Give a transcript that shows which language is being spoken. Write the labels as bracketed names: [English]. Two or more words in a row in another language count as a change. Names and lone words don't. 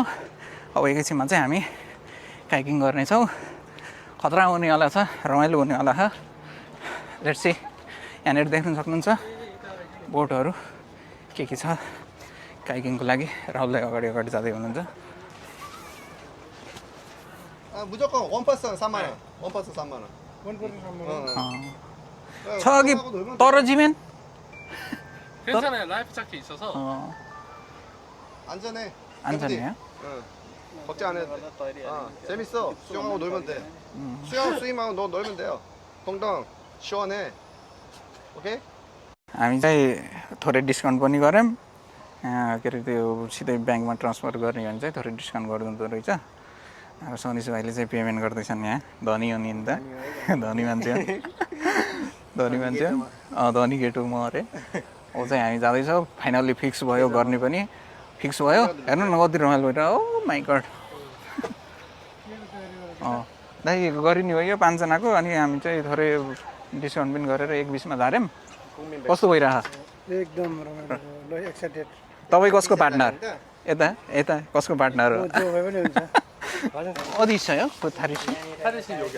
[Nepali] अब एकैछिनमा चाहिँ हामी कायाकिङ गर्नेछौँ। खतरा हुनेवाला छ, रमाइलो हुनेवाला छ। [English] Let's see. [Nepali] यहाँनिर देख्न सक्नुहुन्छ बोटहरू के छ कायाकिङको लागि। राहुललाई अगाडि अगाडि जाँदै हुनुहुन्छ। [Korean] 무조건 원파스 3만 원. 원파스 3만 원. 저기 떨어지면? 괜찮아요. [English] life jacket [Korean] 있어서. 안전해. 안전해요? 응. 걱정 안 해도 돼. 재밌어. 수영하고 놀면 돼. 수영 스윙하고 너 놀면 돼요. 동동 시원해. 오케이? [Nepali] हामी चाहिँ थोरै डिस्काउन्ट पनि गऱ्यौँ। के अरे त्यो सिधै ब्याङ्कमा ट्रान्सफर गर्ने हो भने चाहिँ थोरै डिस्काउन्ट गरिदिँदो रहेछ। अब सोनिस भाइले चाहिँ पेमेन्ट गर्दैछन्। यहाँ धनी हो नि त, धनी मान्छे हो, धनी मान्छे हो, धनी केटो म अरे। अब चाहिँ हामी जाँदैछौँ। [English] finally fix [Nepali] भयो, गर्ने पनि फिक्स भयो। हेर्नु न कति रमाइलो भइरहेको। [English] Oh my god. [Nepali] दाइ गरिने हो यो 5 जनाको। अनि हामी चाहिँ थोरै डिस्काउन्ट पनि गरेर 1-20मा झार्यौँ। कस्तो भइरहेको? एकदम रमाइलो, एक्साइटेड। तपाईँ कसको पार्टनर? यता यता कसको पार्टनर हो? [Korean] 어디 있어요? 그 다리씨? 하르시 여기.